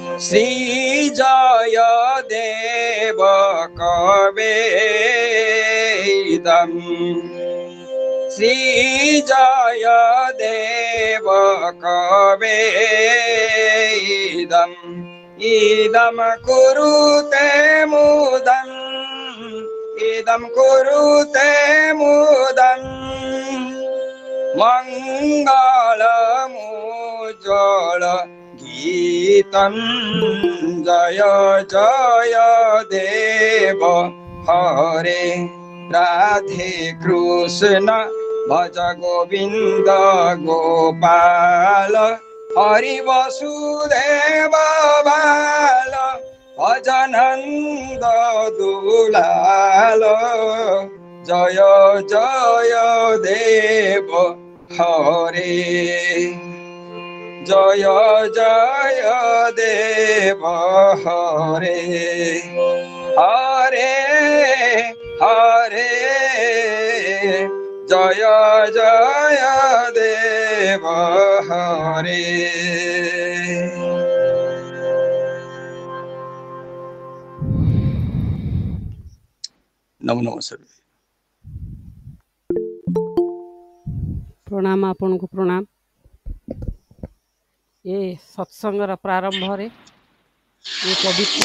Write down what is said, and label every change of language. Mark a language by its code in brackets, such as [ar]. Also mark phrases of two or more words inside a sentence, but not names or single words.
[sa] श्री जय देव कवेदम् श्री जय देव कवेदम् इदं कुरुते मुदम् इदं कुरुते मुदम् मङ्गलमुज्ज्वल गीतं जय जय देव हरे राधे कृष्ण भज गोविन्द गोपाल हरि वसुदेव बाल भजनन्द दुलाल जय जय देव हरे जय जय देव हरे हरे हरे जय जय देव हरे नमो नमः सर्वे [or] ପ୍ରଣାମ ଆପନ କୋ ପ୍ରଣାମ ଏ ସତ୍ସଙ୍ଗର ପ୍ରାରମ୍ଭ ରେ ଏ ପବିତ୍ର